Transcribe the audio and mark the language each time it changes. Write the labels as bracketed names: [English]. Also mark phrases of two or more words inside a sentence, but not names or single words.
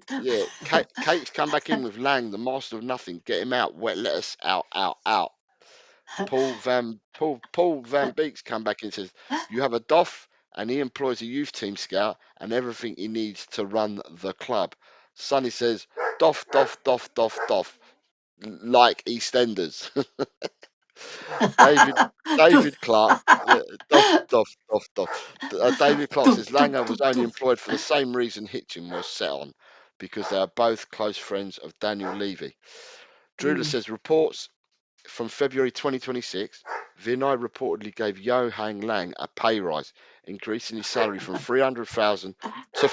[English] yeah, Kate's come back in with Lang, the master of nothing. Get him out. Wet lettuce out, out, out. Paul Van Beek's come back and says, you have a doff and he employs a youth team scout and everything he needs to run the club. Sonny says, doff, doff, doff, doff, doff, like EastEnders. David David Clark, yeah, doff, doff, doff, doff. David Clark says Doof, doof, Langer was doof, only doof. employed for the same reason Hitchin was set on, because they are both close friends of Daniel Levy. Drula says reports from February 2026, Vinay reportedly gave Johan Lang a pay rise, increasing his salary from 300,000 to